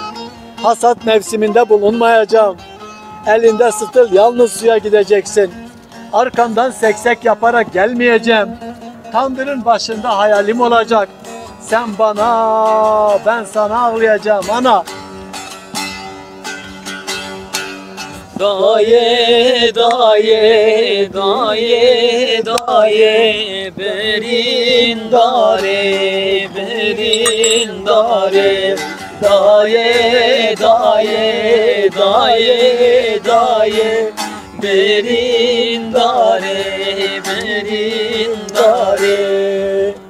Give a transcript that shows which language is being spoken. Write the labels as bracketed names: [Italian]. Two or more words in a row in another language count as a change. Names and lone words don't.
[Turkish] Hasat mevsiminde bulunmayacağım. Elinde sırtıl yalnız suya gideceksin. Arkamdan seksek yaparak gelmeyeceğim. Tandırın başında hayalim olacak. Sen bana, ben sana ağlayacağım ana. [Kurdish] Daye, daye, daye, daye, berin dare, berin dare. Daye, daye, daye, daye, berin dare, berin dare.